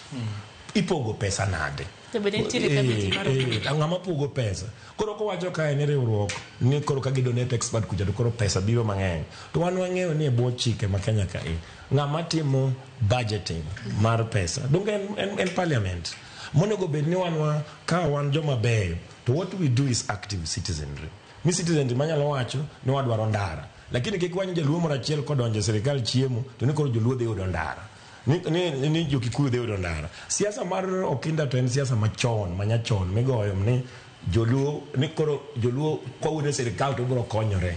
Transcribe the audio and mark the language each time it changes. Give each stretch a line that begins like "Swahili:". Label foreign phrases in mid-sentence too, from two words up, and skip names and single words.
Luo (Kenya and Tanzania): Ipogo pesa nade? Ng'ama pogo pesa. Koro ko wacho kae ni riwruok ni koro ka gidonate expert kuja to koro pesa biro mang'eny. To wan wang'eyo ni e bwo chike ma Kenya kae, ng'ama timo budgeting mar pesa donge en parliament. Monego bed ni ka wan joma beyo,
English: to what we do is active citizenry.
Luo (Kenya and Tanzania): Ni citizenry manyalo wacho ni wadwaro ndara, lakini kik wany jaluo moro achiel kodonjo sirikal chiemo to ni koro joluo dhi yudo ndara. Ni jokikuyu dhi yudo ndara. Siasa mar Okinda to en siasa machon, manyachon, migoyo ni joluo, ni koro joluo kowuok sirikal to biro konyore.